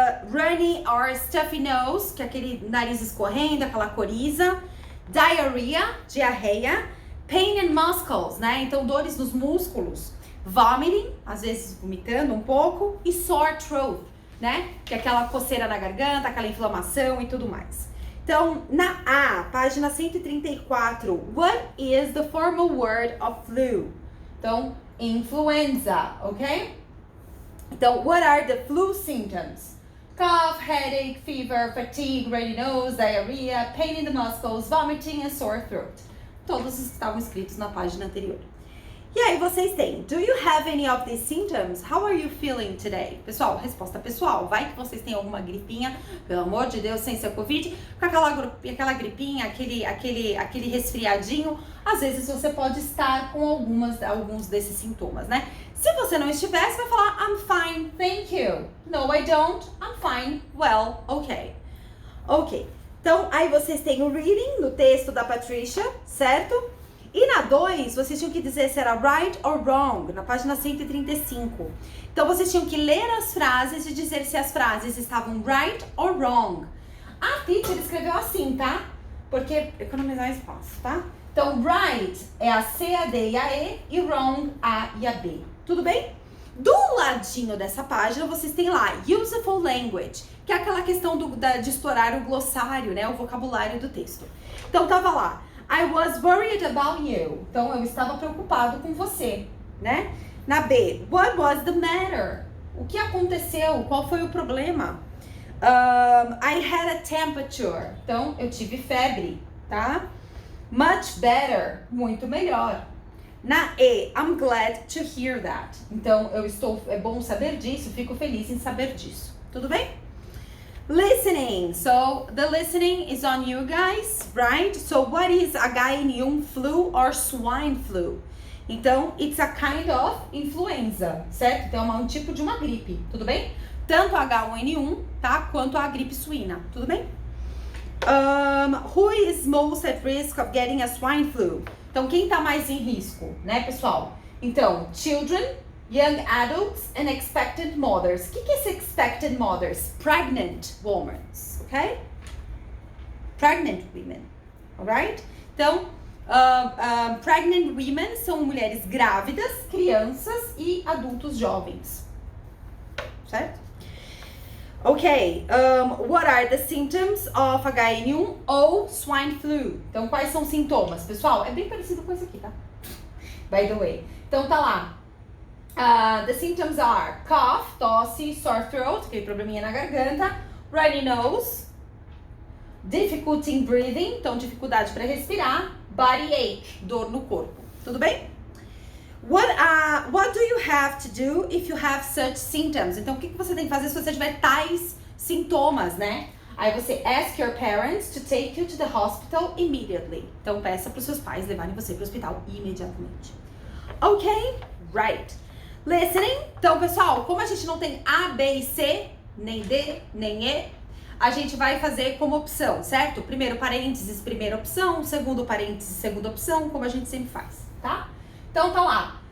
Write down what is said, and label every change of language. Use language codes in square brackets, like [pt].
[en] Runny or stuffy nose, [pt] que é aquele nariz escorrendo, aquela coriza. [en] Diarrhea, diarreia. Pain in muscles, né? [pt] Então, dores nos músculos. Vomiting, às vezes vomitando um pouco. E sore throat, né? Que é aquela coceira na garganta, aquela inflamação e tudo mais. Então, na A, página 134. [en] What is the formal word of flu? Então, influenza, ok? Então, what are the flu symptoms? Cough, headache, fever, fatigue, runny nose, diarrhea, pain in the muscles, vomiting and sore throat. [pt] Todos os que estavam escritos na página anterior. E aí vocês têm: [en] Do you have any of these symptoms? How are you feeling today? [pt] Pessoal, resposta pessoal. Vai que vocês têm alguma gripinha, pelo amor de Deus, sem ser Covid, com aquela gripinha, aquele resfriadinho. Às vezes você pode estar com alguns desses sintomas, né? Se você não estiver, você vai falar: [en] I'm fine, thank you. No, I don't. I'm fine, well, okay. [pt] Ok. Então, aí vocês têm o reading no texto da Patricia, certo? E na 2, vocês tinham que dizer se era right or wrong, na página 135. Então, vocês tinham que ler as frases e dizer se as frases estavam right or wrong. A teacher escreveu assim, tá? Porque economizar espaço, tá? Então, right é a C, a D e a E, e wrong, A e a B. Tudo bem? Do ladinho dessa página, vocês têm lá useful language, que é aquela questão de explorar o glossário, né? O vocabulário do texto. Então, tava lá: [en] I was worried about you. [pt] Então, eu estava preocupado com você, né? Na B, [en] what was the matter? [pt] O que aconteceu? Qual foi o problema? [en] I had a temperature. [pt] Então, eu tive febre, tá? [en] Much better. [pt] Muito melhor. [en] Na E, I'm glad to hear that. [pt] Então, é bom saber disso, fico feliz em saber disso. Tudo bem? Listening. [en] So, the listening is on you guys, right? So, what is H1N1 flu or swine flu? Então, it's a kind of influenza, certo? [pt] Então, é um tipo de uma gripe, tudo bem? Tanto a H1N1, tá? Quanto a gripe suína, tudo bem? [en] Who is most at risk of getting a swine flu? [pt] Então, quem tá mais em risco, né, pessoal? Então, [en] children, young adults and expectant mothers. [pt] O que é esse expectant mothers? [en] Pregnant women, ok? Pregnant women, alright? [pt] Então, pregnant women são mulheres grávidas, crianças e adultos jovens, certo? [en] Ok, what are the symptoms of H1N1 ou swine flu? [pt] Então, quais são os sintomas? Pessoal, é bem parecido com esse aqui, tá? [en] By the way. [pt] Então, tá lá. [en] The symptoms are cough, [pt] tosse, [en] sore throat, [pt] aquele probleminha na garganta, [en] runny nose, difficulty in breathing, [pt] então dificuldade para respirar, [en] body ache, [pt] dor no corpo. Tudo bem? [en] What do you have to do if you have such symptoms? [pt] Então, o que você tem que fazer se você tiver tais sintomas, né? [en] Aí você ask your parents to take you to the hospital immediately. [pt] Então, peça para os seus pais levarem você para o hospital imediatamente. Ok? Right. Listening. Então, pessoal, como a gente não tem A, B e C, nem D, nem E, a gente vai fazer como opção, certo? Primeiro parênteses, primeira opção. Segundo parênteses, segunda opção, como a gente sempre faz, tá? Então, tá lá.